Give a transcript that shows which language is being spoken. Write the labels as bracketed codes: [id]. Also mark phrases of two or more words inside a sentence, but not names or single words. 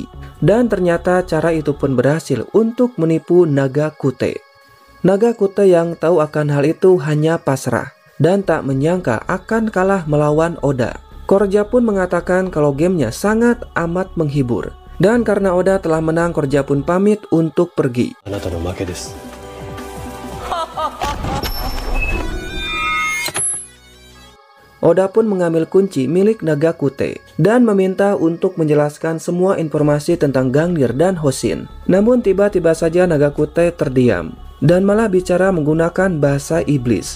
[id] Dan ternyata cara itu pun berhasil untuk menipu Nagakute. Nagakute yang tahu akan hal itu hanya pasrah dan tak menyangka akan kalah melawan Oda. Korja pun mengatakan kalau gamenya sangat amat menghibur. Dan karena Oda telah menang, Korja pun pamit untuk pergi. [ja] あなたの負けです. [id] Oda pun mengambil kunci milik Nagakute dan meminta untuk menjelaskan semua informasi tentang Gungnir dan Hoshin. Namun tiba-tiba saja Nagakute terdiam dan malah bicara menggunakan bahasa iblis.